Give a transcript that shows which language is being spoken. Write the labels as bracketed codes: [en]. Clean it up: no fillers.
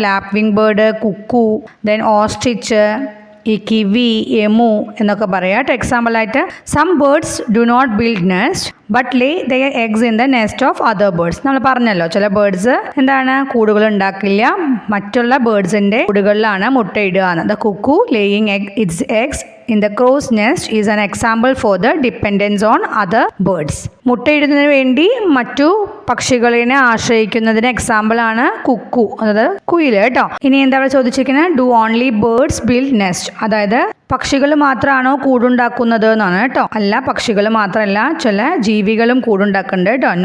[ml] ലാപ്വിംഗ് bird, Kuku, then ostrich, ഈ kiwi, emu എന്നൊക്കെ പറയാം. [en] Example ആയിട്ട് some birds do not build nest but lay their eggs in the nest of other birds. [ml] നമ്മൾ പറഞ്ഞല്ലോ, ചില birds എന്താണ് കൂടുകൾ ഉണ്ടാക്കില്ല, മറ്റുള്ള ബേർഡ്സിന്റെ കൂടുകളിലാണ് മുട്ടയിടുക. [en] The cuckoo laying its eggs in the crow's nest is an example for the dependence on other birds. [ml] മുട്ടയിടുന്നതിന് വേണ്ടി മറ്റു പക്ഷികളെ ആശ്രയിക്കുന്നതിന് എക്സാമ്പിൾ ആണ് കുക്കു, അതായത് കുയിൽ കേട്ടോ. ഇനി എന്താ ചോദിച്ചിരിക്കുന്നത്? [en] do only birds build nest, [ml] അതായത് പക്ഷികൾ മാത്രമാണോ കൂടുണ്ടാക്കുന്നത് എന്നാണ് കേട്ടോ. അല്ല, പക്ഷികൾ മാത്രമല്ല, ചില ജീവികളും കൂടുണ്ടാക്കുന്നുണ്ട് കേട്ടോ.